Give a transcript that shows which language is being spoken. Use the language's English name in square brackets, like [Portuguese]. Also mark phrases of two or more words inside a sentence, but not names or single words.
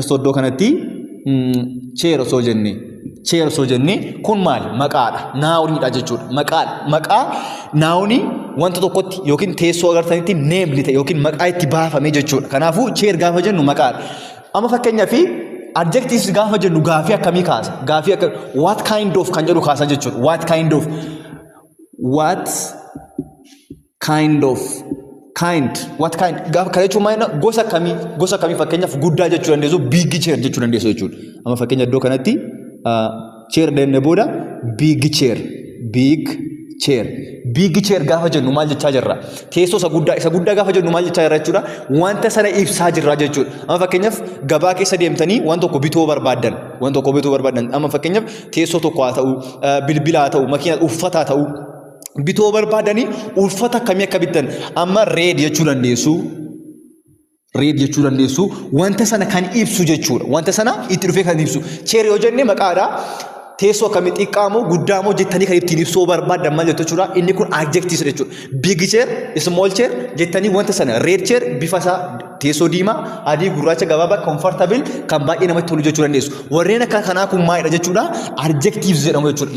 [Oromo] osoo iddoo kanatti chair osoo jenne kun maal maqaadha naawuniidha jechuudha maqaa naawuni wanta tokkotti yookiin teessoo agartanitti neemli ta'e yookiin maqaa itti baafame jechuudha kanaafuu chair gaafa jennu maqaadha amma fakkeenyaaf adjectives gaafa jennu gaafii akkamii kaasa gaafii akka [English] what kind of [Oromo] kan jedhu kaasa jechuudha [English] what kind [Oromo] gaafa kana jechuun maayina gosa kamii fakkeenyaaf guddaa jechuu dandeessu [English] big chair [Oromo] jechuu dandeessu jechuudha amma fakkeenya iddoo kanatti chair denne booda big chair gaafa jennu maal jechaa jirra teessoo isa guddaa gaafa jennu maal jechaa jirra jechuudha wanta sana ibsaa jirra jechuudha amma fakkeenyaaf gabaa keessa deemtanii waan tokko bituu barbaadan amma fakkeenyaaf teessoo tokko haa ta'u bilbila haa ta'u makiina uffata haa ta'u bituu barbaadanii uffata akkamii akka bittan amma reed jechuu dandeessu wanta sana kan ibsu jechuudha wanta sana itti dhufee kan ibsu chair yoo jenne maqaadha teessoo akkamii xiqqaamoo guddaamoo jettanii kan ittiin ibsuu barbaadan maal jettu jechuudha inni kun adjectives jechuudha [English] big chair small chair [Oromo] jettanii wanta sana [English] red chair [Oromo] bifa isaa teessoo diimaa adii gurraacha gabaabaa comfortable kan baay'ee namatti tolu jechuu dandeessu warreen akka kanaa kun maalidha jechuudha adjectives jedhamu jechuudha